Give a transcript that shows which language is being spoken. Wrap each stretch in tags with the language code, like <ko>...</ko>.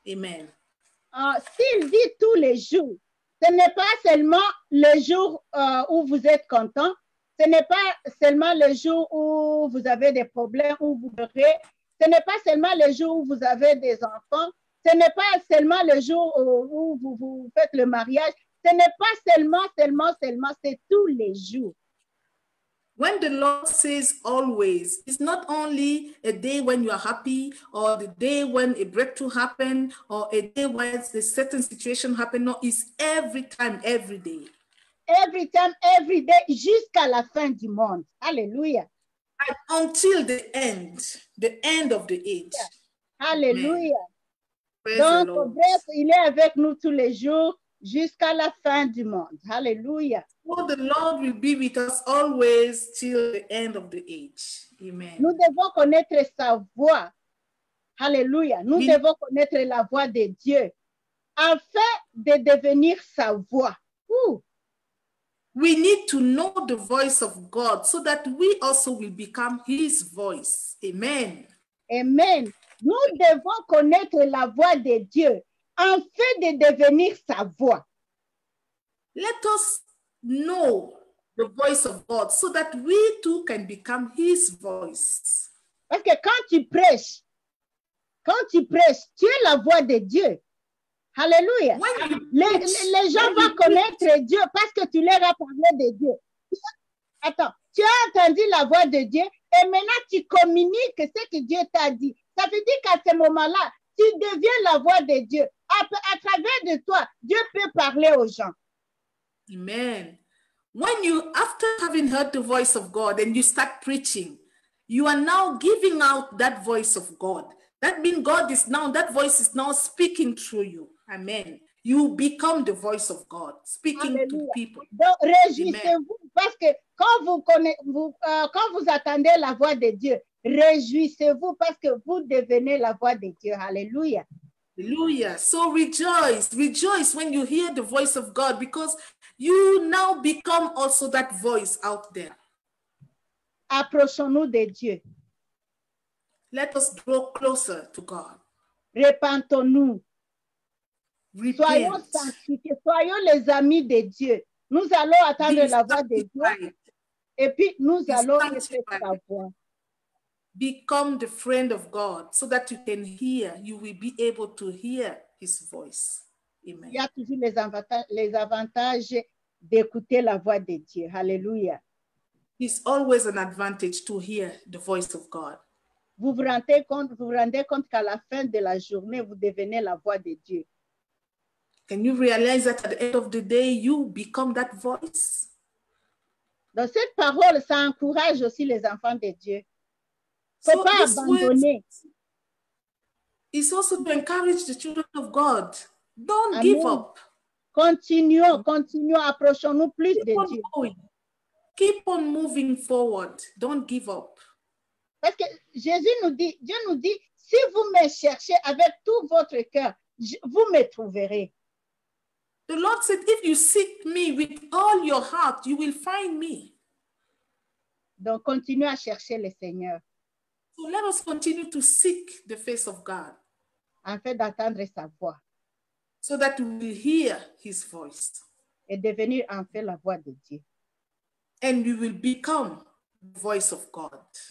<fr>Amen. S'il dit tous les jours, ce n'est pas seulement le jour où vous êtes content, ce n'est pas seulement le jour où vous avez des problèmes, où vous pleurez, ce n'est pas seulement le jour où vous avez des enfants, ce n'est pas seulement le jour où vous faites le mariage, ce n'est pas seulement, c'est tous les jours.</fr> <en>When the Lord says always, it's not only a day when you are happy or the day when a breakthrough happened or a day when a certain situation happened. No, it's every time, every day. Every time, every day,</en> <fr>jusqu'à la fin du monde.</fr> <en>Alléluia. And until the end of the age. Alléluia. Praise</en> <fr>Donc,</fr> <en>the Lord.</en> <fr>bref, il est avec nous tous les jours jusqu'à la fin du monde. Alléluia.</fr> <en>So the Lord will be with us always till the end of the age. Amen.</en> <fr>Nous devons connaître sa voix. Alléluia. Nous devons connaître la voix de Dieu afin de devenir sa voix.</fr> <en>We need to know the voice of God so that we also will become his voice. Amen. Amen.</en> <fr>Nous devons connaître la voix de Dieu afin de devenir sa voix.</fr> <en>Let us know the voice of God so that we too can become his voice.</en> <fr>Parce que quand tu prêches, tu es la voix de Dieu. Alléluia. Les gens vont connaître Dieu parce que tu leur as parlé de Dieu. Attends, tu as entendu la voix de Dieu et maintenant tu communiques ce que Dieu t'a dit. Ça veut dire qu'à ce moment-là, tu deviens la voix de Dieu. À travers de toi, Dieu peut parler aux gens. Amen.</fr> <en>When you, after having heard the voice of God and you start preaching, you are now giving out that voice of God. That means that voice is now speaking through you. Amen. You become the voice of God, speaking to people.</en> <fr>Donc, réjouissez-vous parce que quand vous attendez la voix de Dieu, réjouissez-vous parce que vous devenez la voix de Dieu. Alléluia.</fr> <en>Hallelujah. So rejoice when you hear the voice of God because you now become also that voice out there.</en> <fr>Approchons-nous de Dieu.</fr> <en>Let us draw closer to God.</en> <fr>Repentons-nous. Soyons</fr> <en>Repent.</en> <fr>sanctifiés, soyons les amis de Dieu. Nous allons attendre la voix de Dieu et puis nous allons écouter sa voix.</fr> <en>Become the friend of God so that you can hear, you will be able to hear his voice. Amen.</en> <fr>Il y a toujours les avantages d'écouter la voix de Dieu. Alléluia.</fr> <en>It's always an advantage to hear the voice of God.</en> <fr>Vous vous rendez compte qu'à la fin de la journée, vous devenez la voix de Dieu.</fr> <en>Can you realize that at the end of the day, you become that voice?</en> <fr>Donc, cette parole, ça encourage aussi les enfants de Dieu. Il ne faut pas abandonner.</fr> <en>It's also to encourage the children of God. Don't give up.</en> <fr>Continuons, approchons-nous plus de Dieu.</fr> <en>Going. Keep on moving forward. Don't give up.</en> <fr>Parce que Dieu nous dit, si vous me cherchez avec tout votre cœur, vous me trouverez.</fr> <en>The Lord said, if you seek me with all your heart, you will find me.</en> <fr>Donc, continuez à chercher le Seigneur.</fr> <en>So let us continue to seek the face of God.</en> <fr>Afin d'entendre sa voix.</fr> <en>So that we will hear his voice.</en> <fr>Et devenir enfin la voix de Dieu.</fr> <en>And we will become the voice of God.</en>